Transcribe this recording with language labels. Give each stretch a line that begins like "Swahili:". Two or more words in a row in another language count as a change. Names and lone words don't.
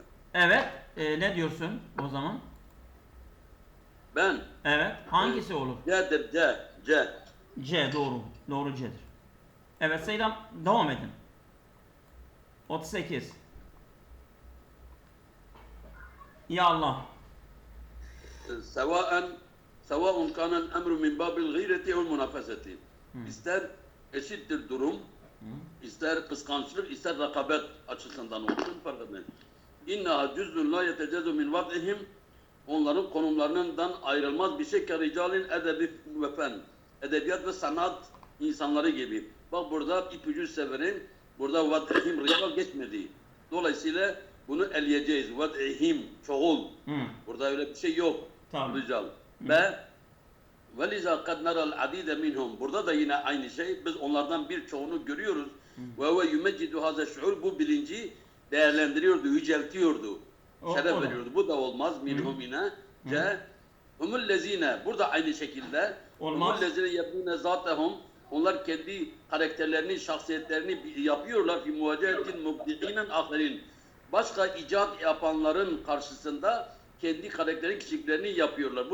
Turkish: Evet. Ne diyorsun o zaman? Ben? Evet. Hangisi olur? C'dir, C. C doğru. Doğru C'dir. Evet Seydam devam edin. 38. Ya Allah.
Arabic: سواء كان الأمر من باب الغيرة أو المنافسة.
Turkish: İster eşittir durum, ister kıskançlık, ister rekabet açısından olsun fark etmez.
Arabic: إنها جزء لا يتجزأ من وضعهم.
Turkish: Onların konumlarından ayrılmaz bir şey ki
Arabic: رجال الأدب والفن.
Turkish: Edebiyat ve sanat insanları gibi. Bak burada ipucu severin. Burada
Arabic: وضعهم رجال
Turkish: geçmedi. Dolayısıyla bunu eleyeceğiz. Vad'ihim çoğul. Burada öyle bir şey yok. Tamam. Rical.
Arabic: Ve وَلِذَا قَدْ نَرَى الْعَدِيدَ مِنْهُمْ.
Turkish: Burada da yine aynı şey. Biz onlardan birçoğunu görüyoruz.
Arabic: وَهُوَ يُمَجِّدُ هَذَا الشُّعُورِ.
Turkish: Bu bilinci değerlendiriyordu, yüceltiyordu. Şeref veriyordu. Bu da olmaz. Minhum yine. Humullezine. Burada aynı şekilde. Olmaz.
Arabic: هم الذين يبنون ذاتهم.
Turkish: Onlar kendi karakterlerini, şahsiyetlerini yapıyorlar.
Arabic: في مواجهة مبدعين آخرين.
Turkish: Başka icat yapanların karşısında kendi karakterin kişiliklerini yapıyorlar.